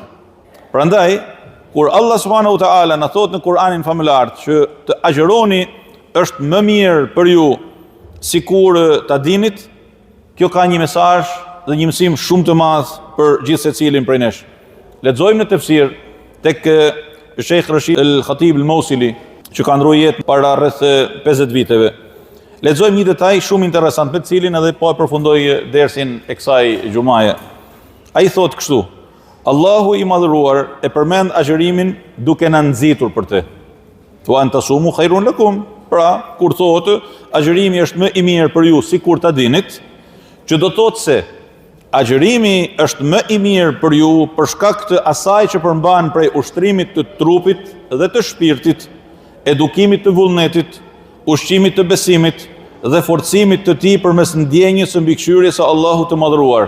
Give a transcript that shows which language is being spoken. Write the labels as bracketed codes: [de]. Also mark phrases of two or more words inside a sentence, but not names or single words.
[sq] Prandaj, kur Allah [ar] سبحانه وتعالى [sq] na thot në Kur'anin famëlar që të agjeroni është më mirë për ju sikur ta dinit, kjo ka një mesazh dhe një mësim shumë të madh për gjithë secilin prej nesh. Lexojmë në tefsir tek Sheikh Rashid al-Khatib al-Mawsili, që ka ndruar jetë para rreth 50 viteve. Lexojmë një detaj shumë interesant me të cilin edhe po e përfundoj dersin e kësaj xumaje. Ai thot kështu: Allahu i madhëruar e përmend agjërimin duke na nxitur për të. [ar] وأن تصوموا خير لكم. [sq] Pra, kur thotë agjërimi është më i mirë për ju sikur ta dinit, që do thotë se agjërimi është më i mirë për ju për shkak të asaj që përmban prej ushtrimit të trupit dhe të shpirtit, edukimit të vullnetit, ushqimit të besimit dhe forcimit të tij përmes ndjenjës së mbikëqyrjes së Allahut të madhëruar.